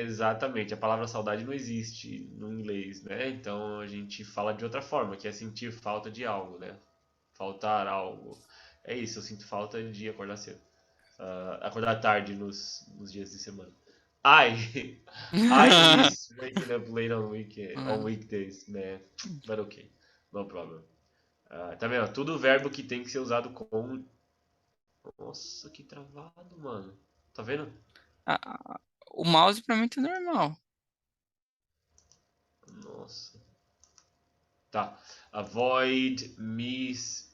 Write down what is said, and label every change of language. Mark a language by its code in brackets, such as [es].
[pt] Exatamente, a palavra saudade não existe no inglês, né? Então a gente fala de outra forma, que é sentir falta de algo, né? Faltar algo. É isso, eu sinto falta de acordar cedo. Acordar tarde nos dias de semana. [en] I I miss waking up late on Ah, weekdays, man. But okay, no problem. [pt] Tá vendo? Tudo verbo que tem que ser usado com. Nossa, que travado, mano. Tá vendo? o mouse pra mim tá normal. Nossa. Tá. Avoid, miss.